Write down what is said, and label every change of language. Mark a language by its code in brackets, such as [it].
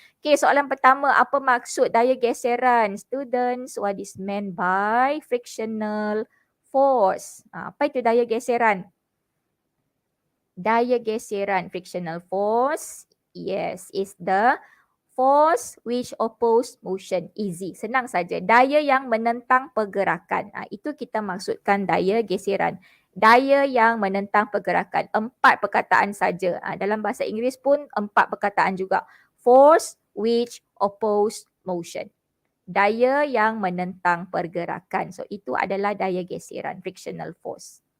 [ms] Okey, soalan pertama, apa maksud daya geseran? [en] Students, what is meant by frictional force? [ms] Apa itu daya geseran? Daya geseran, [en] frictional force, yes, is the force which oppose motion. Easy, [ms] senang saja. Daya yang menentang pergerakan. Itu kita maksudkan daya geseran. Daya yang menentang pergerakan. 4 perkataan saja. Dalam bahasa Inggeris pun 4 perkataan juga. [en] Force which oppose motion. [ms] Daya yang menentang pergerakan. So itu adalah daya geseran, frictional force.